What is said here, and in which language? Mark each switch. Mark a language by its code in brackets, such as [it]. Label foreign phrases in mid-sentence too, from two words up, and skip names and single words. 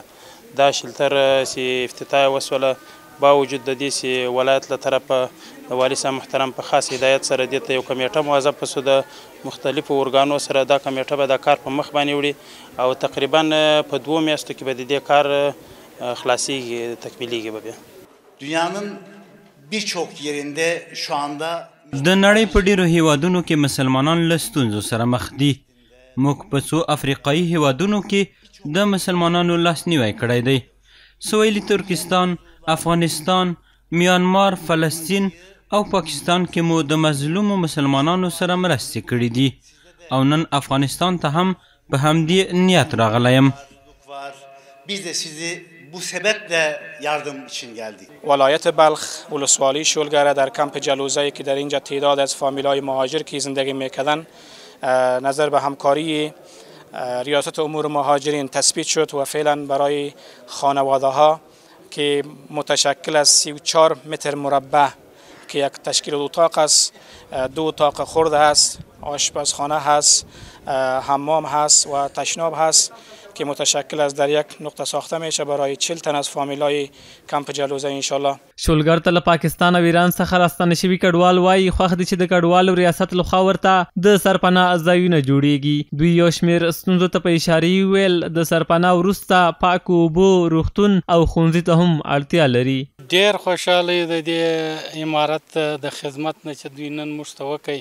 [ps] دا شلتر چې افتتاح وسوله باوجود د دې چې ولایت له طرفه د والي صاحب محترم په خاص هدایت سره دې ته یو کمیټه موظفه سوه د مختلفو ارګانو سره. دا کمیټه به دا کار په مخ باندې وړي او تقریبا په 2 میاشتو کې به د دې کار خلاصیږي تکمیلیږي به بیا. [tr] Dünyanın birçok yerinde şu anda [ps] د نړۍ په ډیرو هیوادونو کې مسلمانان له ستونزو سره مخ دي. موږ په څو افریقایي هیوادونو کې د مسلمانانو لاسنیوی کړی دی. سویلي ترکستان، افغانستان، میانمار، فلسطین او پاکستان کې مو د مظلومو مسلمانانو سره مرستې کړي دي او نن افغانستان ته هم په همدې نیت راغلی یم. [tr] biz de sizi bu sebeple yardım için geldik. [fa] ولایت بلخ ولسوالی شولگره در کمپ جلوزه که در اینجا تعداد از فامیلای مهاجر که زندگی میکردن نظر به همکاری ریاست امور مهاجرین تثبیت شد و فعلا برای خانواده ها که متشکل از 34 متر مربع که یک تشکیل اتاق است، 2 اتاق خرد است، آشپزخانه هست، حمام هست و تشناب هست که متشکل از در یک نقطه ساخته میشه برای 40 تن از فامیلای کمپ جلوزه انشالله. [ps] شولګر ته له پاکستان او ایران څخه راستانه شوي کډوال وایي خوښ دي چې د کډوالو ریاست لخوا ورته د سرپناه ځایونه جوړیږي. دوی یو شمېر ستونزو ته په اشارې وویل د سرپناه وروسته پاکو اوبو، روغتون او ښوونځي ته هم اړتیا لري. ډېر خوشحاله د دې عمارت د خدمت نه چې دوی نن موږ ته وکړي.